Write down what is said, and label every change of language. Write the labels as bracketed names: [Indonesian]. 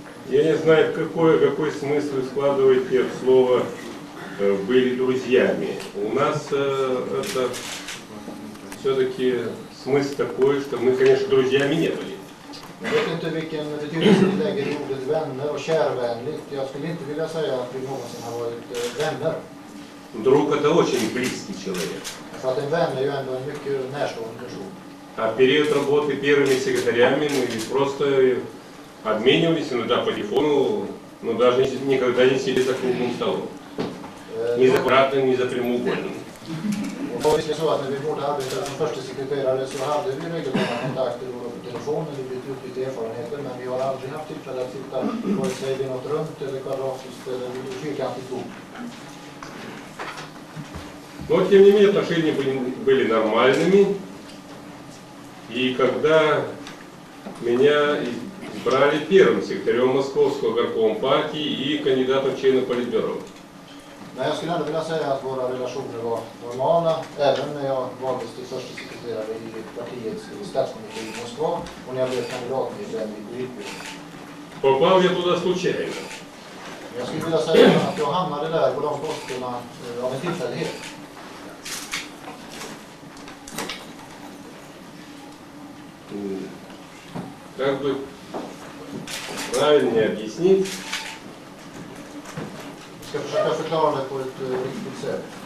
[Russian] Я не знаю, какой смысл вы складываете в слово «были друзьями». У нас это все-таки смысл такой, что мы, конечно, друзьями не были. [Swedish] Jag vet inte vilken betydelse ni lägger i ordet vänner och kärvänligt. Jag skulle inte vilja säga att vi någonsin har varit vänner. [Russian] Друг — это очень близкий человек. [Swedish] För att en vän är ju ändå en mycket närstående person. [Russian] А период работы первыми секретарями мы просто обменивались иногда по телефону, но даже никогда не сидели за круглым столом. Ни за квадратным, ни за прямоугольным. [Swedish] Och visst är det så att när vi båda arbetade som första sekreterare så hade vi regelbundna kontakter på telefonen, vi bytte utbyte erfarenheter, men vi har aldrig haft tillfälle att sitta vare sig vid något runt eller kvadratiskt eller fyrkantigt bord. [Russian] Но, тем не менее, отношения были нормальными. И когда меня избрали первым секретарем Московского горкома партии и кандидатом в члены Политбюро. [Swedish] Men jag skulle ändå vilja säga att våra relationer var normala, även när jag valdes till första sekreterare i partiets statskommitté i Moskva och när jag blev kandidatmedlem i Politbyrån. [Russian] Попал я туда случайно. [Swedish] Jag skulle vilja säga att jag hamnade där på de posterna av en tillfällighet. [Russian] Как бы правильнее объяснить? [Swedish] Jag ska försöka förklara det på ett riktigt sätt.